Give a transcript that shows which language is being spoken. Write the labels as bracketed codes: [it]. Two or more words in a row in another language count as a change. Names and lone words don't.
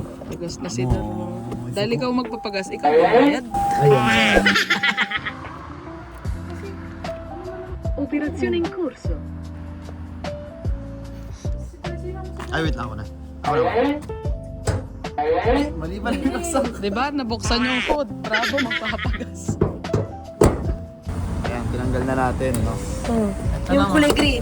[tl] Pagas na si Daro. Dahil ikaw magpapagas, ikaw bayad. Ayun. [it] Operazione in corso. [tl] Ay, wait lang ako na. Ako na. Mali ba nilaksan? Diba? Nabuksan yung food. Bravo, magpapagas. Ayan, tinanggal na natin, no? Ito Yung na, kulay green.